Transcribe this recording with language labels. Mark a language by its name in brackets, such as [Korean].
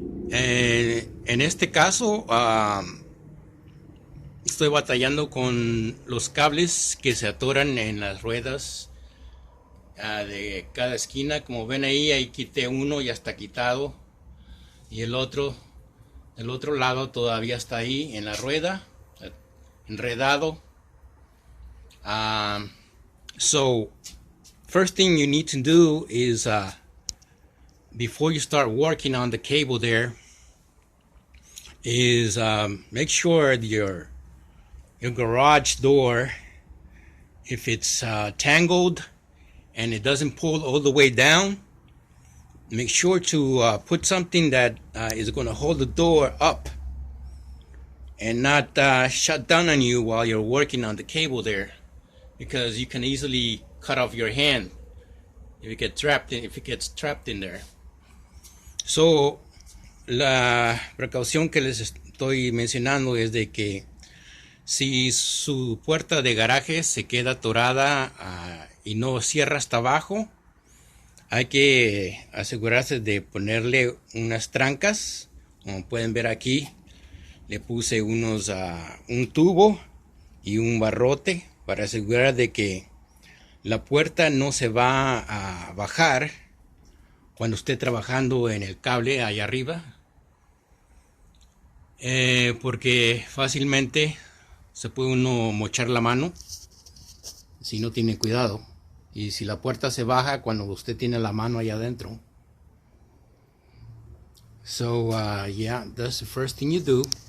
[Spanish] En este caso estoy batallando con los cables que se atoran en las ruedas de cada esquina. Como ven ahí quité uno, ya está quitado, y el otro del otro lado todavía está ahí en la rueda, enredado. [English] So first thing you need to do is before you start working on the cable there is make sure your garage door, if it's tangled and it doesn't pull all the way down, make sure to put something that is going to hold the door up and not shut down on you while you're working on the cable there, because you can easily cut off your hand if it gets trapped in there. [Spanish] So la precaución que les estoy mencionando es de que si su puerta de garaje se queda atorada y no cierra hasta abajo, hay que asegurarse de ponerle unas trancas. Como pueden ver aquí, le puse un tubo y un barrote para asegurar de que la puerta no se va a bajar cuando esté trabajando en el cable allá arriba, porque fácilmente se puede uno mochar la mano si no tiene cuidado, y si la puerta se baja cuando usted tiene la mano allá adentro. [English] So yeah, that's the first thing you do.